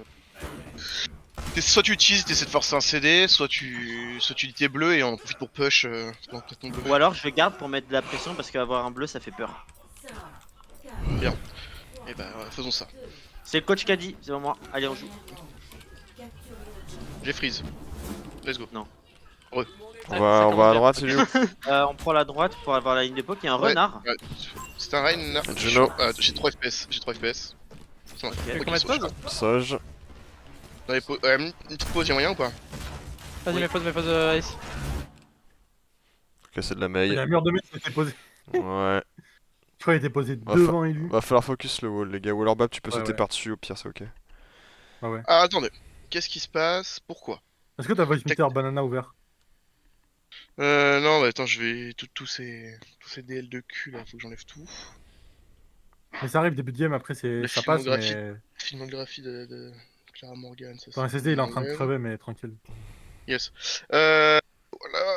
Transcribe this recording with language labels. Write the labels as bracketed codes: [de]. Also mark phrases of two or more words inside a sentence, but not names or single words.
[fr] Soit tu utilises, t'essaies de forcer un CD, soit tu dis t'es bleu et on en profite pour push dans ton bleu. Ou alors je garde pour mettre de la pression parce qu'avoir un bleu ça fait peur. Et bah ouais, faisons ça. C'est le coach qui a dit, c'est pas moi. Allez, on joue. J'ai freeze. [en] Let's go. [fr] On va à droite, c'est lui. On prend la droite pour avoir la ligne de poke. Il y a un Ouais, renard. ouais. C'est un Rein. Juno. J'ai 3 FPS. Ça va. Fais Ok, combien de sauf. pauses? Sage. Dans les une petite pause, y'a moyen ou pas? Vas-y, Oui. mes pauses, Ace. Faut casser de la Il y mail. a un mur de mec qui était posé. Ouais. Je crois qu'il était posé Va devant élu. Va falloir focus le wall, les gars. Wall bap, tu peux Ouais, sauter ouais. par-dessus, au pire, c'est ok. Ah ouais. Ah, attendez. Qu'est-ce qui se passe? Pourquoi? Est-ce que t'as voice meter banana ouvert? Non, bah attends, je vais. Tous ces DL de cul là, faut que j'enlève tout. Mais ça arrive début de game, après La ça passe, filmographie. mais... Filmographie de Clara Morgan, ça Ton SSD il est en train de crever, mais tranquille. Yes. Voilà.